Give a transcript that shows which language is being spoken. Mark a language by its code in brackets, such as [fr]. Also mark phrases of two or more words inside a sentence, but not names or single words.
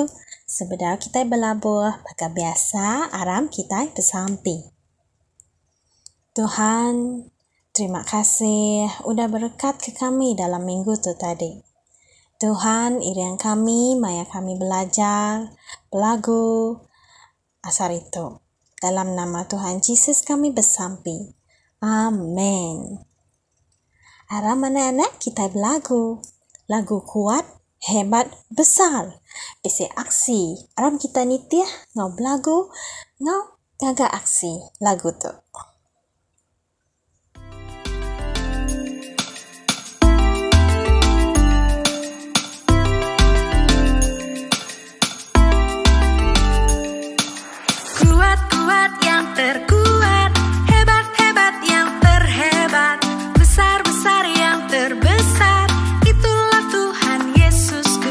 [iba] Sebentar kita berlabuh, pakai biasa aram kita bersampi. Tuhan, terima kasih udah berkat ke kami dalam minggu tu tadi. Tuhan, irian kami, maya kami belajar, belagu, asar itu. Dalam nama Tuhan Yesus kami bersampi. Amin. Aram anak-anak kita berlagu. Lagu kuat, hebat, besar. Besi aksi. Aram kita nitiah ngau berlagu, ngau gagak aksi lagu tu. [ms] Kuat-kuat yang terkuat, hebat-hebat yang terhebat, besar-besar yang terbesar, itulah Tuhan Yesusku.